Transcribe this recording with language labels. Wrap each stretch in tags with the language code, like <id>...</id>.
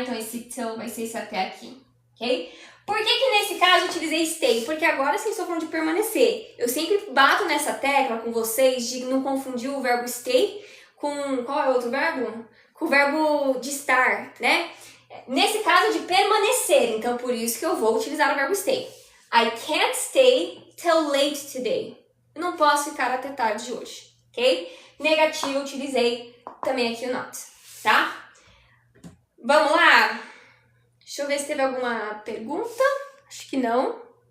<pt>Então, esse till vai ser esse até aqui, ok? Por que nesse caso eu utilizei stay? Porque agora sim estou falando de permanecer. Eu sempre bato nessa tecla com vocês de não confundir o verbo stay com, qual é o outro verbo? Com o verbo de estar, né? Nesse caso de permanecer, então por isso que eu vou utilizar o verbo stay.</pt> <en>I can't stay till late today.</en> <pt>Eu não posso ficar até tarde de hoje, ok? Negativo, eu utilizei também aqui o not, tá? Vamos lá? Deixa eu ver se teve alguma pergunta. Acho que não.</pt>